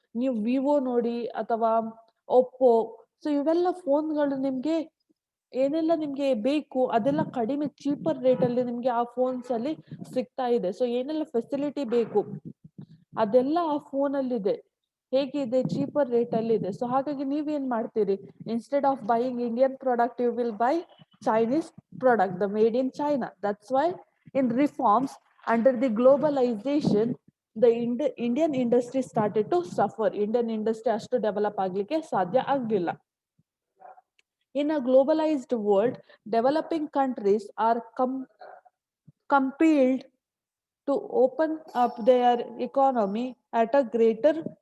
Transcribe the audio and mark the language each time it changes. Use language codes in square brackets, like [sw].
[kn] ನೀವು ವಿವೋ ನೋಡಿ ಅಥವಾ ಒಪ್ಪೋ. ಸೊ ಇವೆಲ್ಲ ಫೋನ್ಗಳು ನಿಮ್ಗೆ ಏನೆಲ್ಲ ನಿಮ್ಗೆ ಬೇಕು ಅದೆಲ್ಲ ಕಡಿಮೆ ಚೀಪರ್ ರೇಟ್ ಅಲ್ಲಿ ನಿಮ್ಗೆ ಆ ಫೋನ್ಸ್ ಅಲ್ಲಿ ಸಿಗ್ತಾ ಇದೆ. ಸೊ ಏನೆಲ್ಲ ಫೆಸಿಲಿಟಿ ಬೇಕು ಅದೆಲ್ಲ ಆ ಫೋನ್ ಅಲ್ಲಿ ಇದೆ. ಹೇಗಿದೆ, ಚೀಪರ್ ರೇಟ್ ಅಲ್ಲಿ ಇದೆ. ಸೊ ಹಾಗಾಗಿ ನೀವೇನ್ ಮಾಡ್ತೀರಿ, [en] Instead of buying Indian product you will buy Chinese product, the made in China. That's why in reforms under the globalization, the Indian industry started to suffer. [kn] Indian industry ಅಷ್ಟು develop ಆಗ್ಲಿಕ್ಕೆ ಸಾಧ್ಯ ಆಗ್ಲಿಲ್ಲ. [en] In a globalized world, developing countries are compelled to open up their economy at a greater